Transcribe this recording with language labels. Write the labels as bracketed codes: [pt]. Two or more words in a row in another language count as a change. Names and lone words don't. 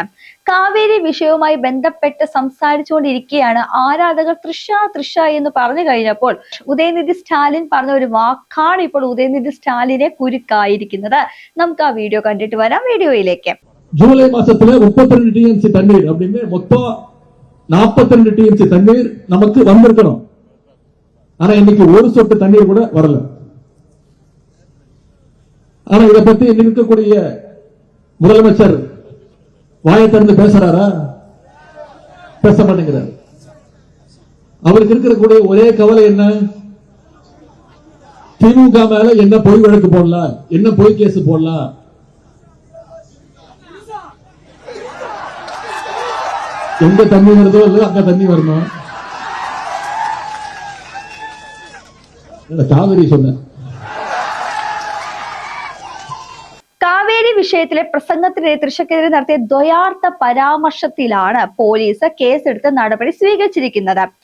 [ml] കാവേരി വിഷയവുമായി ബന്ധപ്പെട്ട് സംസാരിച്ചുകൊണ്ടിരിക്കെയാണ് ആരാധകർ തൃഷ എന്ന് പറഞ്ഞു കഴിഞ്ഞപ്പോൾ ഉദയനിധി സ്റ്റാലിൻ പറഞ്ഞ ഒരു വാക്കാണ് ഇപ്പോൾ ഉദയനിധി സ്റ്റാലിനെ കുരുക്കായിരിക്കുന്നത്. നമുക്ക് ആ വീഡിയോ കണ്ടിട്ട് വരാം. വീഡിയോയിലേക്ക്. [ta] ஜூலை மாசத்தில் 32 TMC தண்ணீர் அப்படின்னு மொத்தம் 42 TMC தண்ணீர் நமக்கு வந்திருக்கணும். ஆனா இன்னைக்கு ஒரு சொட்டு தண்ணீர் கூட வரல. ஆனா இதை பத்தி இருக்கக்கூடிய முதலமைச்சர் வாயை திறந்து பேசுறாரா? பேச மாட்டேங்கிறார். அவருக்கு இருக்கக்கூடிய ஒரே கவலை என்ன? திமுக மேல என்ன பொய் வழக்கு போடலாம், என்ன பொய் கேஸ் போடலாம். எங்க தண்ணி வருதோ இல்ல அங்க தண்ணி வரணும். കാവേരി சொன்ன [ml] കാവേരി വിഷയത്തിലെ പ്രസംഗത്തിനെതിരെ തൃഷയ്ക്കെതിരെ നടത്തിയ ദ്വയാർത്ഥ പരാമർശത്തിലാണ് പോലീസ് കേസെടുത്ത് നടപടി സ്വീകരിച്ചിരിക്കുന്നത്.